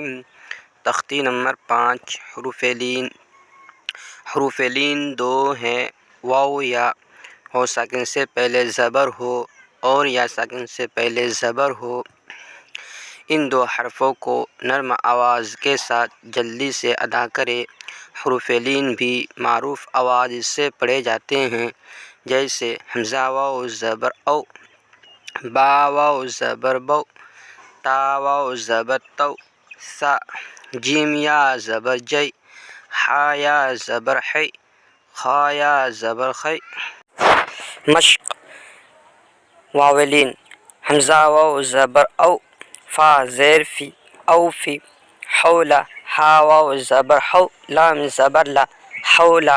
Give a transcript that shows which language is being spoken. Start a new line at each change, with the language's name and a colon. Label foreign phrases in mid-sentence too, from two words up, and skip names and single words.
Urdu: تختی نمبر 5 حروف لین دو ہیں، واو یا ہو ساکن سے پہلے زبر ہو اور یا ساکن سے پہلے زبر ہو۔ ان دو حرفوں کو نرم آواز کے ساتھ جلدی سے ادا کرے۔ حروف لین بھی معروف آواز سے پڑھے جاتے ہیں، جیسے حمزہ واو زبر او، با واو زبر بو، تا واو زبر تو، سا، جیم یا زبر جی، حا یا زبر حی، خا یا زبر خی۔ مشق واو لین، حمزہ واو زبر او، فا زیر فی، او فی، حولا، ہا واو زبر حو، لام زبر لا، حولا۔